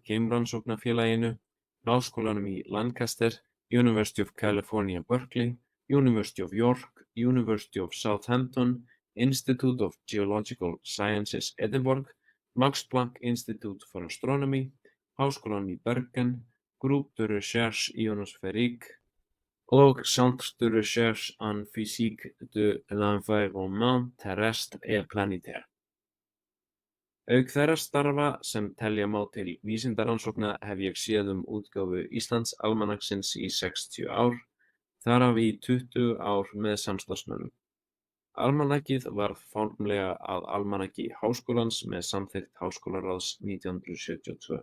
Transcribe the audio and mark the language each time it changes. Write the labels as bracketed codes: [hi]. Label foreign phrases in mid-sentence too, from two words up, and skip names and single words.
[is] geimrannsóknafélaginu, Háskólanum í Lancaster, University of California, Berkeley, University of York, University of Southampton, Institute of Geological Sciences, Edinburgh, Max Planck Institute for Astronomy, Háskólanum í Bergen, Groupe de Recherche Ionosphérique og Centre de Recherche en Physique de l'Environnement Terrestre et Planétaire. Auk þeirra starfa sem telja má til vísindarannsókna hef ég séð útgáfu Íslands almanaksins í 60 ár, þar af í 20 ár með samstarfsmönnum. Almanakið varð formlega að almanaki Háskólans með samþykkt Háskólaráðs 1972.